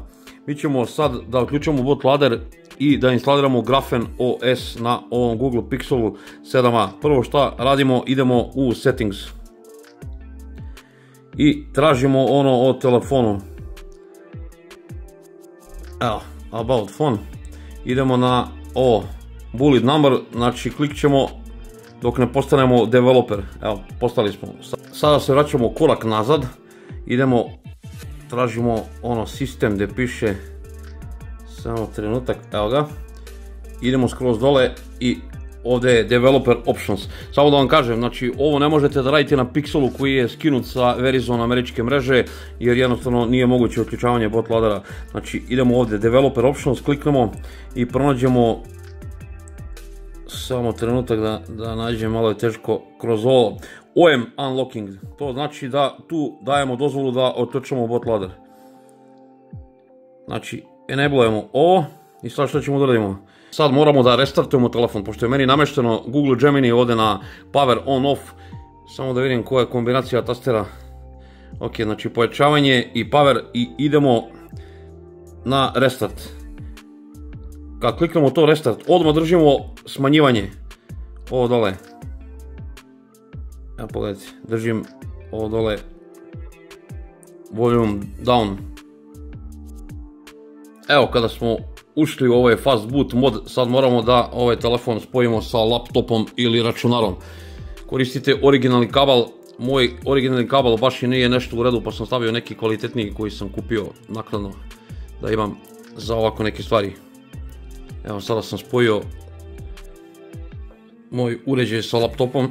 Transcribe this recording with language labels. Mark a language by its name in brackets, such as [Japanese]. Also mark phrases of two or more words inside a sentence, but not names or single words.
[Bosnian] Mi ćemo sad da otključamo bootloader i da instaliramo Grafen OS na ovom Google Pixelu 7a. Prvo šta radimo, idemo u settings i tražimo ono o telefonu. Evo, [English] about phone. [Bosnian] Idemo na ovo [English] bullet number, [Bosnian] znači klik ćemo dok ne postanemo developer. Evo, postali smo. Sada se vraćamo korak nazad, idemo, tražimo ono sistem gdje piše, samo trenutak, evo ga, idemo skroz dole i ovdje je [English] developer options. [Bosnian] Samo da vam kažem, znači ovo ne možete da radite na Pixelu koji je skinut sa Verizon američke mreže, jer jednostavno nije moguće otključavanje bootloadera. Znači idemo ovdje [English] developer options, [Bosnian] kliknemo i pronađemo, samo trenutak da nađem, malo je teško, kroz ovo [English] OM unlocking. [Bosnian] To znači da tu dajemo dozvolu da otključamo bootloader. Znači enablujemo ovo i sad što ćemo da radimo? Sad moramo da restartujemo telefon, pošto je meni namešteno Google Gemini ovdje na [English] power on off. [Bosnian] Samo da vidim koja je kombinacija tastera. Ok, znači pojačavanje i power i idemo na restart. Kad kliknemo to restart, odmah držimo smanjivanje. Ovo dole. Evo pogledajte, držim ovo dole. [English] Volume down. [Bosnian] Evo kada smo ušli u ovaj [English] fast boot [Bosnian] mod, sad moramo da ovaj telefon spojimo sa laptopom ili računarom. Koristite originalni kabel, moj originalni kabel baš i nije nešto u redu, pa sam stavio neki kvalitetniji koji sam kupio naknadno da imam za ovako neke stvari. Evo sada sam spojio moj uređaj sa laptopom.